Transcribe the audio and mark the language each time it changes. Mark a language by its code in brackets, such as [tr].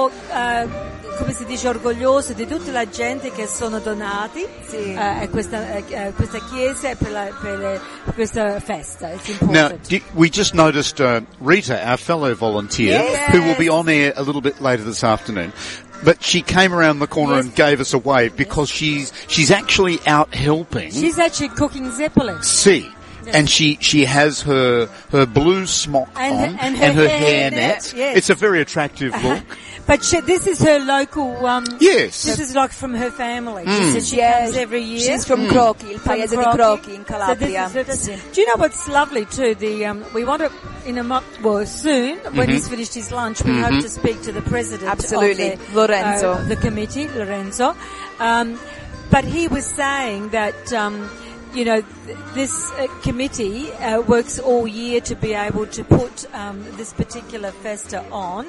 [it] Come si dice, orgoglioso di tutta la gente che sono donati a questa chiesa e per questa festa. [en] It's important. Now, we just noticed Rita, our fellow volunteer, who will be on air a little bit later this afternoon. But she came around the corner and gave us a wave because she's actually out helping. She's actually cooking zeppelin. And she has her blue smock and her hair net. It's a very attractive look. But this is her local. Yes. This is like from her family. Mm. She comes every year. She's from Crocchi, [it] il paese di Crocchi in Calabria. [en] So this is do you know what's lovely too? Soon, when he's finished his lunch, we hope to speak to the president. Absolutely, of the, Lorenzo. The committee, Lorenzo. But he was saying that. You know, this committee works all year to be able to put this particular festa on.